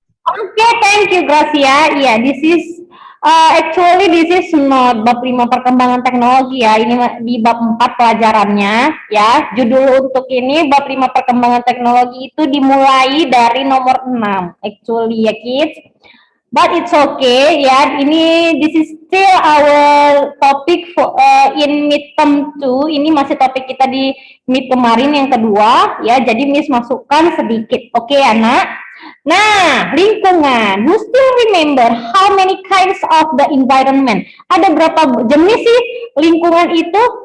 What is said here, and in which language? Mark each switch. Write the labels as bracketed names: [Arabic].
[English] Okay, thank you, Gracia. Yeah, this is actually this is not [Indonesian] bab 5 perkembangan teknologi ya. Ini di bab 4 pelajarannya ya. Judul untuk ini bab 5 perkembangan teknologi itu dimulai dari nomor 6 [English] actually [Indonesian] ya, kids. [English] But it's okay ya. [Indonesian] Ini [English] this is still our topic for in midterm 2. [Indonesian] Ini masih topik kita di mid kemarin yang kedua ya. Jadi Miss masukkan sedikit. Oke, anak. Nah, lingkungan. [English] You still remember how many kinds of the environment? [Indonesian] Ada berapa jenis sih lingkungan itu?